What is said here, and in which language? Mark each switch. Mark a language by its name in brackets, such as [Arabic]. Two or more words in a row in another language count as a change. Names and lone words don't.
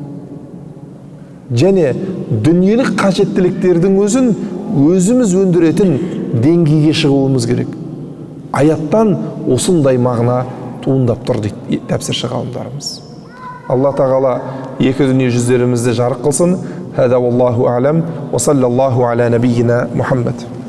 [Kazakh] Және дүниелік қажеттіліктердің өзін өзіміз өндіретін деңгейге шығуымыз керек. Аяттан осындай мағына туындап тұр дейді тәпсірші ғалымдарымыз. Алла тағала екі дүние жүздерімізді жарық қылсын. [Arabic] هذا والله أعلم وصلى الله على نبينا محمد.